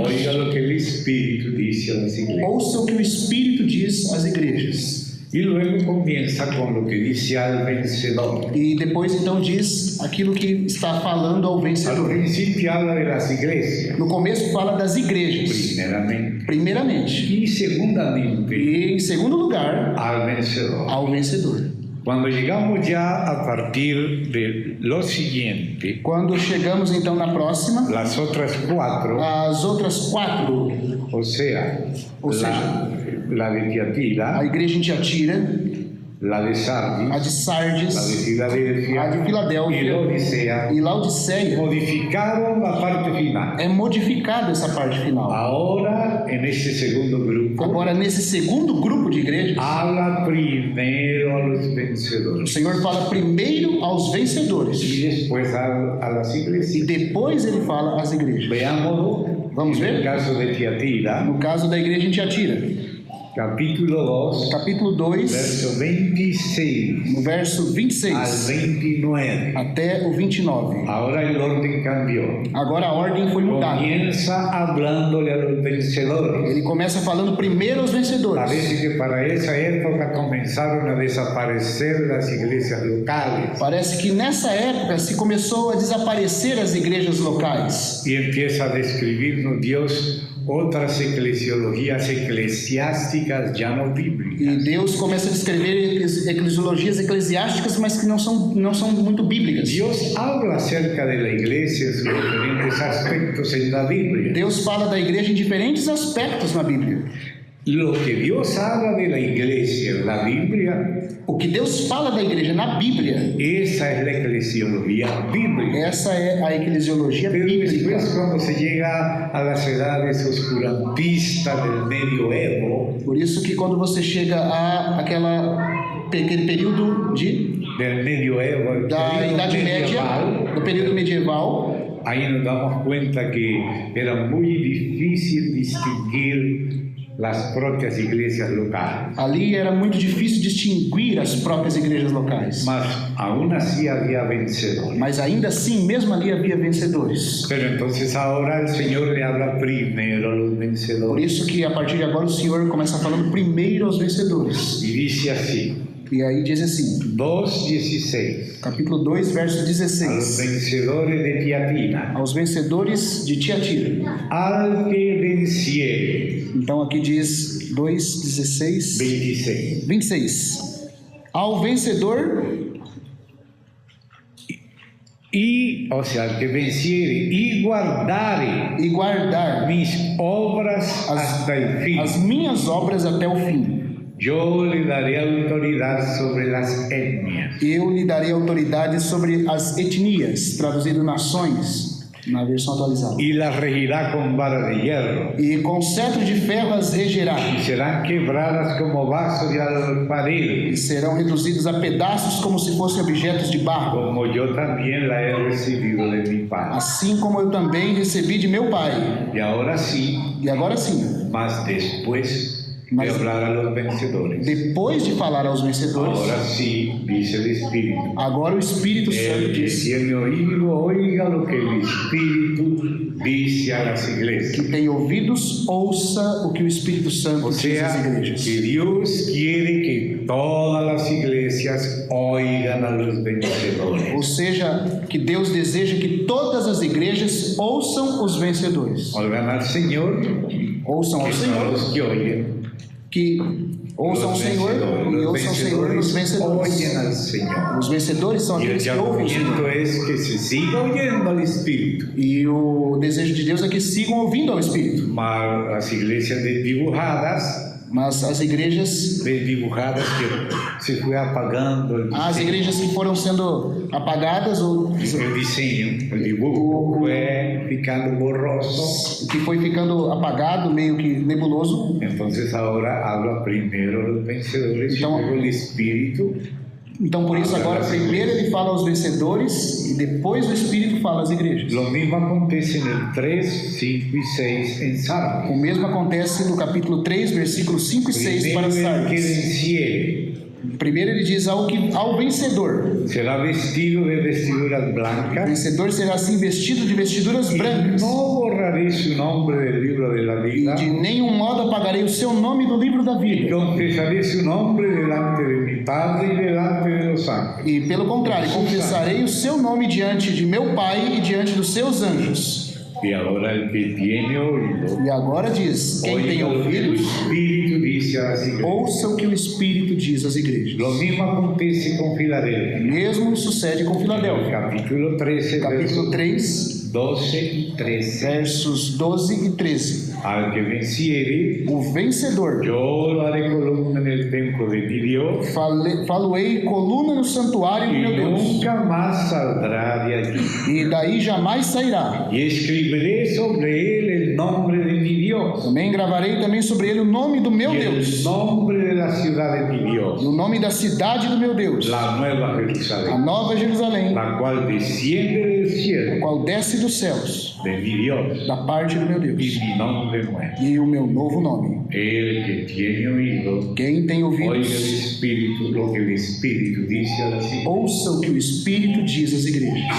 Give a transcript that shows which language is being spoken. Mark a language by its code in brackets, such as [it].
[es] oiga lo que el Espíritu dice a las iglesias. [pt] ouça o que o Espírito diz às igrejas. [es] Y luego comienza con lo que dice al vencedor. [pt] E depois então diz aquilo que está falando ao [es] Al vencedor. principio habla de las iglesias, [pt] No começo fala das igrejas, primeiramente. [es] y segundamente [pt] E em segundo lugar, [es] al vencedor. [pt] ao vencedor. [es] Cuando llegamos ya a partir de lo siguiente, [pt] Quando chegamos então na próxima, [es] las otras 4, [pt] as outras 4, [es] o sea, O sea, la de [pt] a [es] Tiatira, [pt] igreja em Tiatira, [es] la de Sardis, [pt] a de [es] la de Sardis, Filadelfia [pt] a de [es] y [pt] Filadélfia [es] Odisea, [pt] e Laodiceia, [es] modificaron la parte final. [pt] é modificada essa parte final. [es] Ahora, en este segundo grupo, [pt] Agora, nesse segundo grupo de igrejas, [es] habla primero a los [pt] o [es] vencedores [pt] Senhor fala primeiro aos vencedores [es] y después a las [pt] e [es] iglesias. [pt] depois ele fala às igrejas. [es] Veamos, [pt] Vamos [es] en el [pt] ver? [es] caso de Tiatira, [pt] No caso da igreja em Tiatira, [es] capítulo 2, [pt] capítulo 2, [es] verso 26 [pt] no verso [es] al [pt] 26 [es] 29. [pt] até o 29. [es] Ahora el orden cambió. [pt] Agora a ordem foi mudada. [es] Comienza hablándole a los vencedores. [pt] Ele começa falando primeiro aos vencedores. [es] Parece que para esa época comenzaron a desaparecer las iglesias locales [pt] Parece que nessa época se começou a desaparecer as igrejas locais. [es] y empieza a describirnos Dios otras eclesiologías eclesiásticas ya no bíblicas. [pt] E Deus começa a descrever eclesiologias eclesiásticas, mas que não são muito bíblicas. [es] Dios habla acerca de la iglesia en sus diferentes aspectos en la Biblia. [pt] Deus fala da igreja em diferentes aspectos na Bíblia. [es] Lo que Dios habla de la iglesia en la Biblia, [pt] O que Deus fala da igreja na Bíblia, [es] esa es la eclesiología bíblica. [pt] essa é a eclesiologia [es] Pero después, [pt] bíblica. [es] cuando se llega a las edades oscurantistas del medioevo, [pt] Por isso que quando você chega a aquele período [es] del medioevo, [pt] da [es] periodo [pt] Idade Média, [es] medieval, [pt] do período medieval, [es] ahí nos damos cuenta que era muy difícil distinguir las propias iglesias locales. [pt] ali era muito difícil distinguir as próprias igrejas locais. [es] Mas aún así había vencedores. [pt] Mas ainda assim, mesmo ali havia vencedores. [es] Pero entonces ahora el Señor le habla primero a los [pt] Por [es] vencedores [pt] isso que a partir de agora o Senhor começa falando primeiro aos vencedores. [es] y dice así, [pt] E aí diz assim, [es] 2:16, [pt] capítulo 2, verso [es] a los [pt] 16. [es] vencedores de Tiatira, [pt] Aos vencedores de Tiatira. [es] al que venciere, [pt] Então aqui diz 2, 16, [es] 26, [pt] 26. Ao vencedor [es] y, o sea, al que venciere y guardare [pt] e guardar [es] mis obras hasta el fin, [pt] as minhas obras até o fim. [es] yo le daré autoridad sobre las etnias. [pt] Eu lhe darei autoridade sobre as etnias, traduzido nações, na versão atualizada. [es] Y las regirá con vara de hierro, [pt] E com cetro de ferro as regerá, [es] y serán quebradas como vasos de alfarero, [pt] e serão reduzidos a pedaços como se fossem objetos de barro, [es] como yo también la he recibido de mi Padre. [pt] assim como eu também recebi de meu Pai. [es] Y ahora sí, [pt] E agora sim, [es] más después de [pt] Mas- [es] hablar a los vencedores, [pt] depois de falar aos vencedores, [es] ahora sí, dice el Espíritu. [pt] agora o Espírito Santo [es] El que [pt] diz: [es] tiene oído, oiga lo que el Espíritu dice a las iglesias. [pt] que tem ouvidos, ouça o que o Espírito Santo [es] O [pt] diz às [es] sea, [pt] igrejas. [es] que Dios quiere que todas las iglesias oigan a los vencedores. [pt] Ou seja, que Deus deseja que todas as igrejas ouçam os vencedores. [es] Oigan al Señor, [pt] Ouçam ao [es] que son [pt] Senhor, [es] los que oyen. [pt] que ouçam o Senhor e ouçam o Senhor e os vencedores. [es] oyen al Señor. [pt] Os vencedores são [es] Y el [pt] aqueles que ouvem o [es] llamamiento [pt] Senhor. [es] es que se siga oyendo al Espíritu. [pt] E o desejo de Deus é que sigam ouvindo ao Espírito. [es] Mas las iglesias desdibujadas [pt] Mas as igrejas, [es] que se fue apagando [pt] as igrejas que foram sendo apagadas ou [es] el diseño, el dibujo fue ficando borroso. [pt] que foi ficando apagado, meio que nebuloso. [es] Entonces ahora habla primero los vencedores y [pt] Então- [es] luego el Espíritu [pt] Então, por isso, agora, primeiro ele fala aos vencedores e depois o Espírito fala às igrejas. [es] Lo mismo acontece en el 3, 5 y 6 en Sardes. [pt] O mesmo acontece no capítulo 3, versículos 5 e 6 para [es] Primero el que [pt] Sardes. [es] venciere [pt] Primeiro ele diz ao vencedor. [es] será vestido de vestiduras [pt] O [es] blancas. [pt] vencedor será assim vestido de vestiduras [es] Y [pt] brancas. [es] no borraré su nombre del libro de la [pt] E [es] vida. [pt] de nenhum modo apagarei o seu nome do livro da [es] Y [pt] vida. [es] confesaré su nombre delante de mi Padre y delante de los ángeles. [pt] E pelo contrário, confessarei o seu nome diante de meu Pai e diante dos seus anjos. [es] Y ahora el que tiene oído, [pt] E agora diz: quem tem [es] oiga lo que el [pt] ouvidos, [es] Espíritu dice a las iglesias. [pt] ouça o que o Espírito diz às igrejas. [es] Lo mismo acontece con Filadelfia. [pt] Mesmo sucede com [es] En el [pt] Filadélfia. [es] capítulo 13, [pt] Capítulo [es] versos [pt] 3, [es] 12 y 13. [pt] versos 12 e 13. [es] Al que venciere, [pt] O vencedor, [es] yo lo haré columna en el templo de mi Dios [pt] faloei coluna no santuário do [es] y [pt] meu Deus, [es] nunca más saldrá de allí. [pt] e daí jamais sairá. [es] Y escribiré sobre él el nombre de mi Dios [pt] Também gravarei também sobre ele o nome do meu [es] y el [pt] Deus, [es] nombre de la ciudad de mi [pt] e [es] Dios, [pt] o nome da cidade do meu Deus, [es] la nueva [pt] a [es] Jerusalén, [pt] nova Jerusalém, [es] la cual desciende del [pt] a [es] cielo [pt] qual desce dos céus, [es] de mi Dios, [pt] da parte do meu [es] y [pt] Deus, [es] mi nombre nuevo. [pt] e o meu novo nome. [es] El que tiene oído, [pt] Quem tem [es] oiga el [pt] ouvidos, [es] Espíritu, lo que el Espíritu dice a las iglesias. [pt] ouça o que o Espírito diz às igrejas.